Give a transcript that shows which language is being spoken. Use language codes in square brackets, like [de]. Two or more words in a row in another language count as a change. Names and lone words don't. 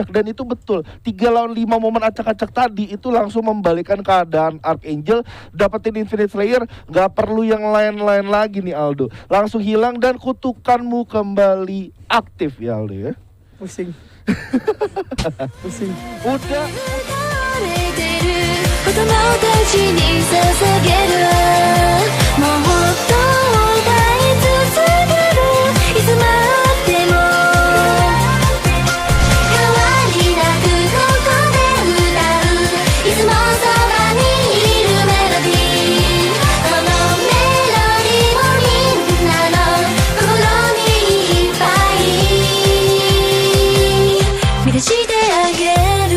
[id] Dan itu betul, 3 lawan 5 momen acak-acak tadi itu langsung membalikan keadaan Archangel. Dapetin Infinite Slayer, gak perlu yang lain-lain lagi nih Aldo. Langsung hilang dan kutukanmu kembali aktif ya Aldo ya. Pusing. Pusing. Udah. [ja] 子供たちに捧げるもっと歌い続けるいつまでも変わりなくここで歌ういつもそばにいるメロディーこのメロディーをみんなの心にいっぱい満たしてあげる